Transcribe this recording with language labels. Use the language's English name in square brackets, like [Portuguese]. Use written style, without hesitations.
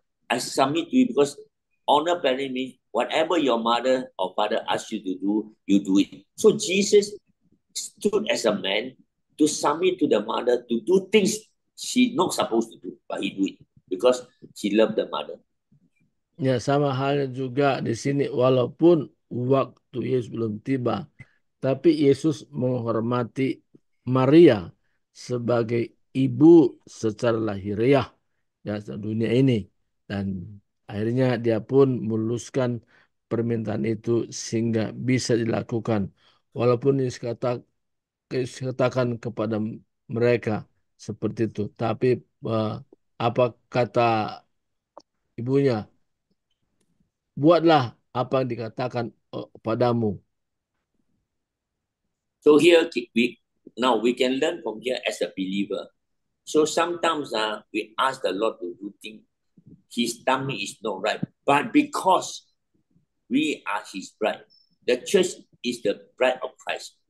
[English] I submit to you because honor parent means whatever your mother or father asks you to do, you do it. So Jesus stood as a man to submit to the mother to do things she's not supposed to do, but he do it because she loved the mother. [Indonesian] Ya, sama halnya juga di sini, walaupun waktu Yesus belum tiba, tapi Yesus menghormati Maria sebagai ibu secara lahiriah ya dunia ini, dan akhirnya dia pun meluluskan permintaan itu sehingga bisa dilakukan. Walaupun Yesus katakan kepada mereka seperti itu, tapi apa kata ibunya? Buatlah apa yang dikatakan padamu. [English] So here we can learn from here as a believer. So sometimes we ask the Lord to do things. His timing is not right. But because we are his bride, the church is the bride of Christ.